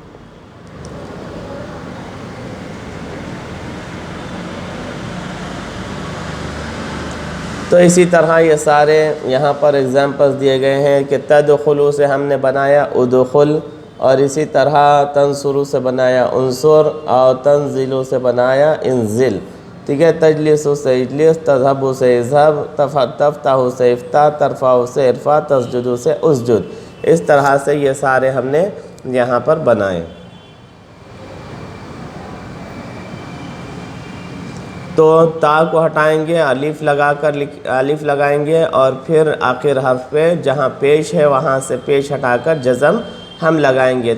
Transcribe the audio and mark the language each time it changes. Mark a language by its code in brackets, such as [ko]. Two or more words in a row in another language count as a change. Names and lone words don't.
[hi] तो इसी तरह ये सारे यहाँ पर एग्जाम्पल्स दिए गए हैं कि तदखुलू से हमने बनाया उदखुल, और इसी तरह तंसुरू से बनाया उनसुर और तंजिलू से बनाया इंजिल। ठीक है। तजलिसु से इजलिस, तज़हबु से इज़हब, तफ्ताहु से इफ्ता, तरफ़ाउ से इरफ़ा, तस्जुदु से उसजुद। इस तरह से ये सारे हमने यहाँ पर बनाए। तो ता को हटाएंगे, अलिफ लगाएंगे और फिर आखिर हर्फ पे जहाँ पेश है वहाँ से पेश हटाकर जज़म हम लगाएंगे।